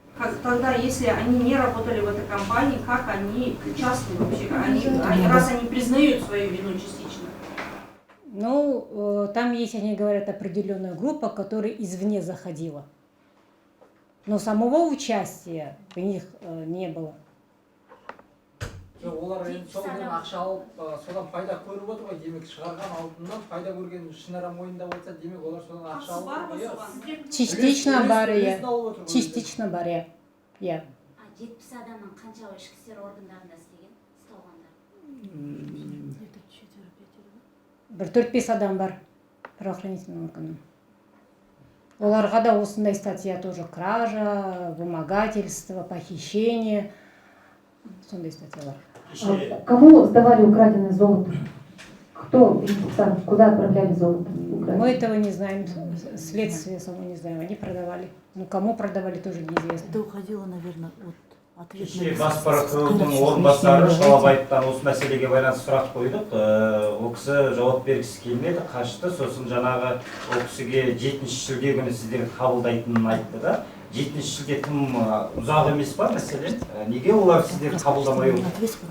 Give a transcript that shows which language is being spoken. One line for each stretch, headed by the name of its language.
Russian: Как тогда, если они не работали в этой компании, как они причастны вообще? Раз они признают свою вину частично. Ну, там есть, они говорят, определенная группа, которая извне заходила. Но самого участия у них не было.
Kazakh: олар енді содан ақша алып содан пайда көріп отыр ғой, демек шығарған алдынан пайда көрген ішінара мойнында болса, демек олар содан ақша алып отыр ғой. Частично бар, үлесін алып отыр ғой. частично бар, иә. 70 адамның қаншауы ішкі істер органдарында істеген, ұсталғандар? Бір 4-5 адам бар правоохранительный органның. Оларға да осындай статья тоже: кража, вымогательство, похищение. Сондай статьялар.
Russian: Кому сдавали украденное золото? Кто бенефициар? Куда отправляли золото? Мы этого не знаем, следствие само не знаем. Они продавали. Ну, кому продавали, тоже неизвестно. Это уходило, наверное, от ответа.
Kazakh: Кеше бас прокурордың орынбасары Шалабаевтан осы мәселеге байланысты сұрақ қойдық. Ол кісі жауап бергісі келмеді, қашты. Сосын жаңағы ол кісіге 7 шілде күні сіздерді қабылдайтынын айтты да. 7 шілде тым ұзақ емес па мәселен? Неге олар сіздерді қабылдамай отыр?